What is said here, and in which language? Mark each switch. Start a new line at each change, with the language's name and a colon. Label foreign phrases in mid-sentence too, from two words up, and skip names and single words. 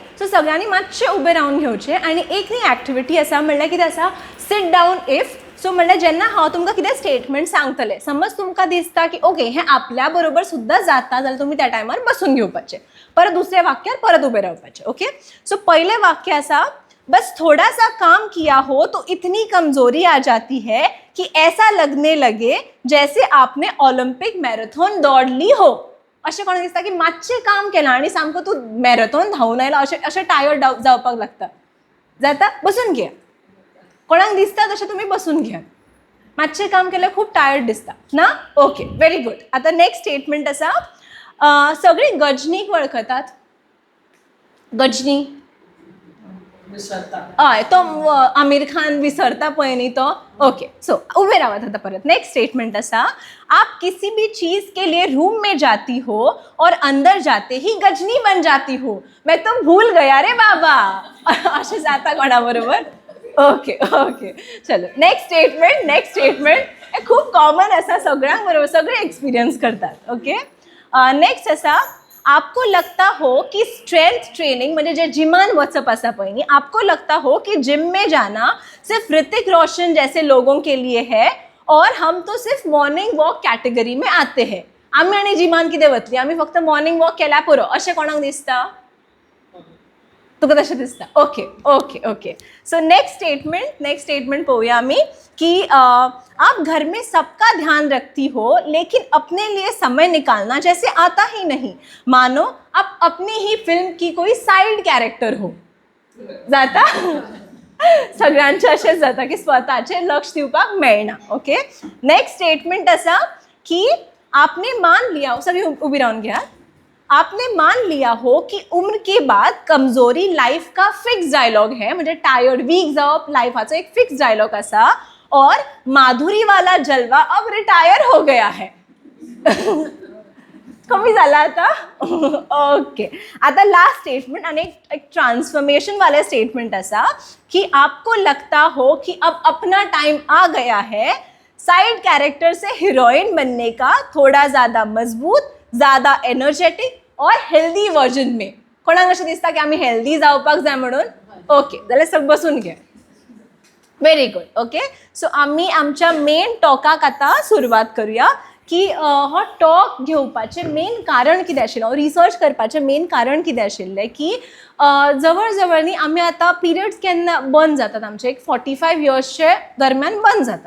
Konkani: सो सगळ्यांनी मातशें उबें रावन घेवचें. आनी एक न्ही एक्टिविटी आसा म्हणल्यार कितें आसा,
English: sit down if.
Konkani: सो म्हणल्यार जेन्ना हांव तुमकां कितें स्टेटमेंट सांगतलें, समज तुमकां दिसता की ओके हें आपल्या बरोबर सुद्दां जाता जाल्यार तुमी त्या टायमार बसून घेवपाचें. परत दुसऱ्या वाक्यार परत उबें रावपाचें. ओके. सो पयलें वाक्य आसा,
Hindi: बस थोड़ा सा काम किया हो तो इतनी कमजोरी आ जाती है कि ऐसा लगने लगे जैसे आपने
English: Olympic marathon
Hindi: दौड ली हो.
Konkani: अशें कोणाक दिसता की मातशें काम केलां आनी सामको तूं मॅरेथॉन धांवन आयला अशें टायर्ड जावपाक लागता. जाता? बसून घे. कोणाक दिसता तशें तुमी बसून घेयात. मातशें काम केल्यार खूब टायर्ड दिसता ना?
English: okay, very good.
Konkani: आतां
English: next statement
Konkani: आसा, सगळीं गजनीक वळखतात. गजनी हय, तो आमिर खान विसरता पळय न्ही तो.
English: okay. so
Konkani: उबे रावात आतां परत.
English: next statement
Konkani: आसा,
Hindi: आप किसी भी चीज के लिए रूम में जाती हो और अंदर जाते ही गजनी बन जाती हो. मैं तो भूल गया रे बाबा.
Konkani: अशें जाता कोणा बरोबर?
English: okay okay.
Konkani: चलो
English: next statement
Konkani: हे खूब कॉमन आसा सगळ्यांक बरोबर, सगळे एक्सपिरियन्स करतात.
English: okay. next
Konkani: आसा,
Hindi: आपको लगता हो कि
English: strength training
Konkani: म्हणजे जे जिमान वचप आसा पळय न्ही,
Hindi: आपको लगता हो कि जिम में जाना सिर्फ ऋतिक रोशन जैसे लोगों के लिए है और हम तो सिर्फ
English: morning walk category
Hindi: में आते हैं.
Konkani: आमी आनी जिमान कितें वतली, आमी फक्त
English: morning walk
Konkani: केल्या पुरो अशें कोणाक दिसता?
English: तुका तशें दिसता? okay okay okay. so next statement
Konkani: पळोवया आमी
Hindi: कि आप घर में सबका ध्यान रखती हो लेकिन अपने लिए समय निकालना जैसे आता ही नहीं. मानो आप अपनी ही फिल्म की कोई
English: side character
Hindi: हो.
Konkani: जाता? सगळ्यांचे अशेंच जाता की स्वताचेर लक्ष दिवपाक मेळना. ओके.
English: next statement
Konkani: आसा की
Hindi: आपने मान लिया,
Konkani: सगळीं उबी रावन घ्या.
Hindi: आपने मान लिया हो कि उम्र के बाद कमजोरी लाइफ का
English: fix dialogue
Hindi: है.
Konkani: म्हणजे
English: tired weak
Konkani: जावप लाइफाचो एक
English: fix dialogue
Konkani: आसा.
Hindi: और माधुरी वाला जलवा अब रिटायर हो गया है.
Konkani: कमी झाला आता. ओके.
Hindi: आता
English: last statement
Hindi: आणि एक ट्रांसफॉर्मेशन वाले स्टेटमेंट आसा कि आपको लगता हो कि अब अपना टाइम आ गया है
English: side character
Hindi: से हीरोइन बनने का, थोड़ा ज़्यादा मजबूत, ज़्यादा एनर्जेटिक और हेल्दी वर्जन में.
Konkani: कोणाक अशें दिसता की आमी हेल्दी जावपाक जाय म्हणून? ओके, जाल्यार सग बसून घे.
English: very good. okay.
Konkani: सो आमी आमच्या
English: main talk
Konkani: आतां सुरवात करूया की हो टॉक घेवपाचें
English: main
Konkani: कितें आशिल्लें, रिसर्च करपाचें मेन कारण कितें आशिल्लें की जवळ जवळ न्ही आमी आतां पिरियड्स केन्ना बंद जातात आमचे एक 45 इयर्सचे दरम्यान बंद जातात.